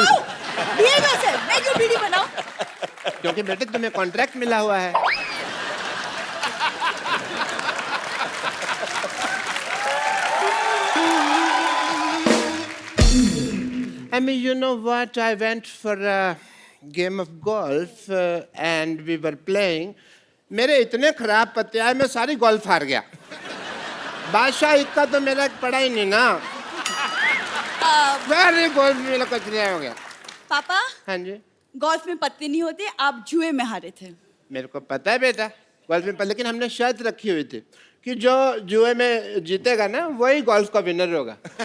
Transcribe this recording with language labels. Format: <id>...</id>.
<hi>बीड़ी बस है मैं क्यों बीड़ी बनाऊं क्योंकि बेटे तुम्हें कॉन्ट्रैक्ट मिला हुआ है</hi> <en>I mean, you know what? I went for a game of golf and we were playing.</en> <hi>मेरे इतने खराब पत्ते आए मैं सारी गोल्फ हार गया बादशाह इक्का तो मेरा पड़ा ही नहीं ना सारी गोल्फ मेरा कचरा हो गया पापा हाँ जी गोल्फ में पत्ते नहीं होते आप जुए में हारे थे मेरे को पता है बेटा गोल्फ में लेकिन हमने शर्त रखी हुई थी कि जो जुए में जीतेगा ना वही गोल्फ का विनर होगा</hi>